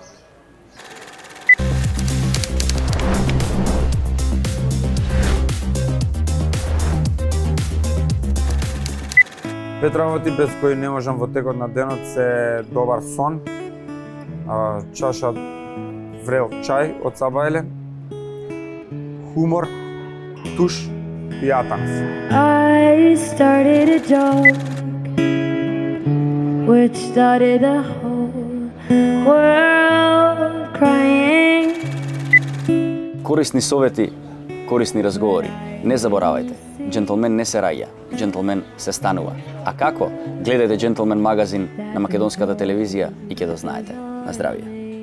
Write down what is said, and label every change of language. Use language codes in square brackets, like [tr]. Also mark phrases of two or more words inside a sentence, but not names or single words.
[mk] Пет работи без кои не можам во текот на денот се добар сон, чаша врел чај од Сабајле, хумор, туш и атанс. [en] I started a joke which started the whole world crying. [mk] Корисни совети, корисни разговори. Не заборавајте, джентлмен не се раѓа, джентлмен се станува. А како? Гледајте Джентлмен магазин на македонската телевизија и ќе да знаете. На здравје.